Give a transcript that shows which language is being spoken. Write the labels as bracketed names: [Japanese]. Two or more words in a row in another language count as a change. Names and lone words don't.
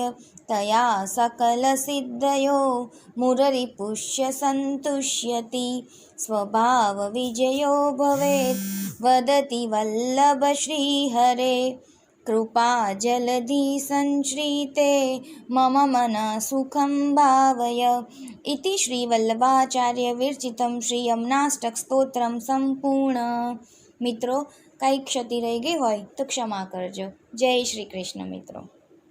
[Sanskrit] तया सकलसिद्धयो मुररिपुष्य सन्तुष्यति स्वभावविजयो भवेत् वदति वल्लभ श्रीहरे कृपा जलधि संश्रिते मम मनः सुखं भावय इति श्रीवल्लभाचार्य विरचितं श्री यमुनाष्टक स्तोत्रम संपूर्ण। [Gujarati] મિત્રો, કાંઈ ક્ષતિ રહી ગઈ હોય તો ક્ષમા કરજો. જય શ્રી કૃષ્ણ મિત્રો.